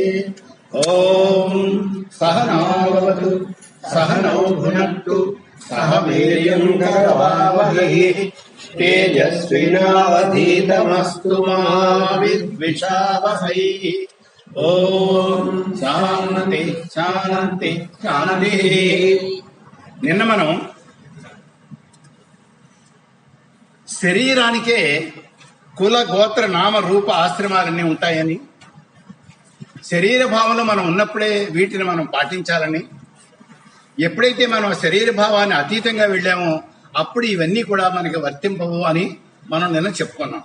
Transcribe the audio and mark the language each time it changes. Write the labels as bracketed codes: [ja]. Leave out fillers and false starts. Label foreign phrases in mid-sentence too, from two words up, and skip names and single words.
[sa] ॐ सहनौ भवतु सहनौ भुनक्तु सह वीर्यं करवावहै तेजस्विनावधीतमस्तु मा विद्विषावहै। ॐ शान्ति शान्ति शान्ति। [te] నిన్న మనం శరీరానికే కుల గోత్ర నామ రూప ఆశ్రమాలన్నీ ఉంటాయని, శరీర భావంలో మనం ఉన్నప్పుడే వీటిని మనం పాటించాలని, ఎప్పుడైతే మనం శరీర భావాన్ని అతీతంగా వెళ్ళామో అప్పుడు ఇవన్నీ కూడా మనకి వర్తింపవు అని మనం నిన్న చెప్పుకున్నాం.